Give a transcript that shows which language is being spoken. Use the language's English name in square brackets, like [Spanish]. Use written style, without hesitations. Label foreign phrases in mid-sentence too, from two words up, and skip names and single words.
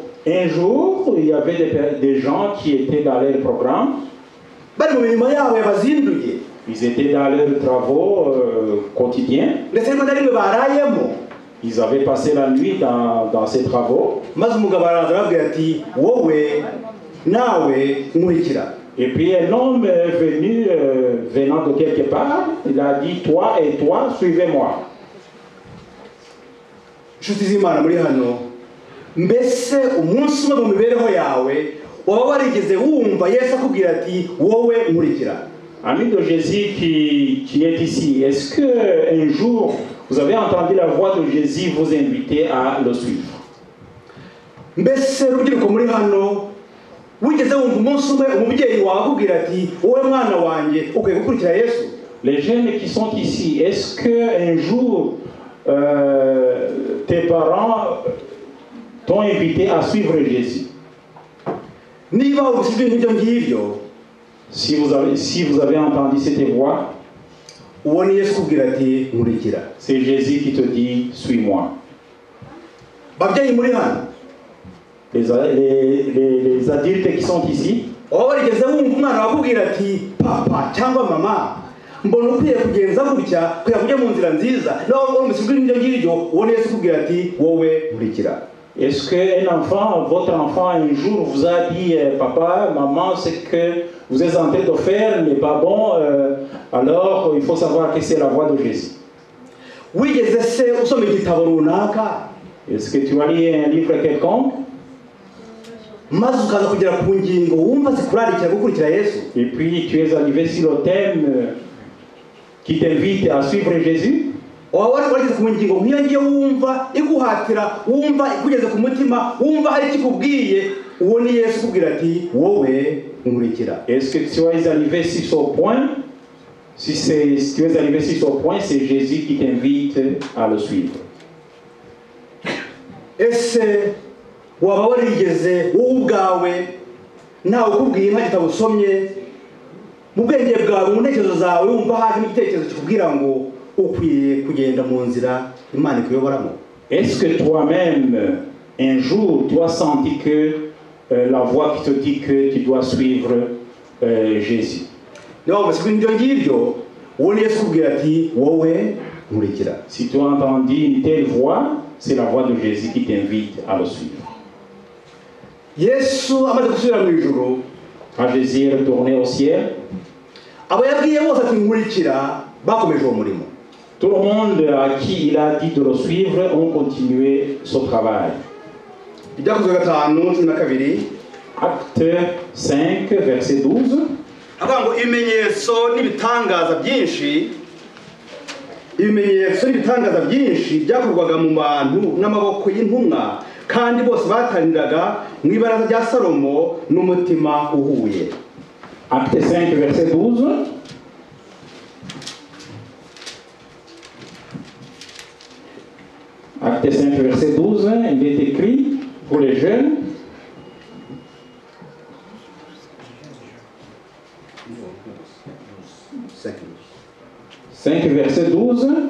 [French] un jour il y avait des gens qui étaient dans leur programme, [Kinyarwanda] bari mu mirimo yabo yabazinduye, [French] ils étaient dans leurs travaux quotidiens, [Kinyarwanda] ndetse rimwe na rimwe barayemo, [French] ils avaient passé la nuit dans ces travaux. [Kinyarwanda] maze umugabo araza arababwira ati wowe nawe nkurikira. [French] Et puis un homme est venu venant de quelque part, il a dit toi et toi suivez-moi. [Kinyarwanda] Nshuti z'Imana muri hano, mbese umunsi umwe mu mibereho yawe waba warigeze wumva Yesu akubwira ati wowe nkurikira? [French] Ami de Jésus qui est ici, est-ce qu'un jour vous avez entendu la voix de Jésus vous inviter à le suivre? [Kinyarwanda] Mbese rubyiruko muri hano, wigeze wumva umunsi umwe umubyeyi wawe akubwira ati wowe mwana wanjye ukwiye gukurikira Yesu? [French] Les jeunes qui sont ici, est-ce qu'un jour tes parents t'ont invité à suivre Jésus? [Kinyarwanda] Niba ubusibye n'ibyo ngibyo, [French] si vous avez entendu cette voix, [Kinyarwanda] uwo ni Yesu ukubwira ati nkurikira. [French] C'est Jésus qui te dit suis-moi. [Kinyarwanda] Babyeyi muri hano, [French] les adultes qui sont ici, [Kinyarwanda] waba warigeze wumva umwana wakubwira ati papa cyangwa mama mbona ukwiye kugenza gutya kugira kujya mu nzira nziza, nawe umusibye n'ibyo ngibyo, uwo ni Yesu ukubwira ati wowe nkurikira? [French] Est-ce qu'un enfant, votre enfant un jour vous a dit papa, maman, ce que vous êtes en train de faire n'est pas bon, alors il faut savoir que c'est la voix de Jésus? [Kinyarwanda] Wigeze se usoma igitabo runaka, [French] Est-ce que tu as lu un livre quelconque? [Kinyarwanda] maze ukaza kugera ku ngingo wumva zikurarikira gukurikira Yesu. [French] Et puis tu es arrivé sur le thème qui t'invite à suivre Jésus. [Kinyarwanda] Wageze ku ngingo nk'iyo ngiyo wumva iguhatira, wumva ikugeze ku mutima, wumva hari ikikubwiye, uwo ni Yesu ukubwira ati wowe nkurikira. [French] Est-ce que tu es arrivé sur ce point? Si tu es arrivé sur ce point, c'est Jésus qui t'invite à le suivre. [Kinyarwanda] Ese waba warigeze wowe ubwawe ntawe ukubwiye nta gitabo usomye mu bwenge bwawe mu ntekerezo zawe wumva hari igitekerezo kikubwira ngo ukwiye kugenda mu nzira Imana ikuyoboramo? [French] Est-ce que toi-même, un jour, tu as senti que la voix qui te dit que tu dois suivre Jésus? Si tu as entendu une telle voix, c'est la voix de Jésus qui t'invite à le suivre. Quand Jésus est retourné au ciel, tout le monde à qui il a dit de le suivre ont continué ce travail. Acte 5, verset 12. [Kinyarwanda] Ibimenyetso n'ibitangaza byinshi byakorwaga mu bantu n'amaboko y'intumwa, kandi bose bataniraga mu ibaraza rya Salomo n'umutima uhuye. [French] Acte 5, verset 12. Acte 5, verset 12, il est écrit pour les jeunes. « 5, verset 12.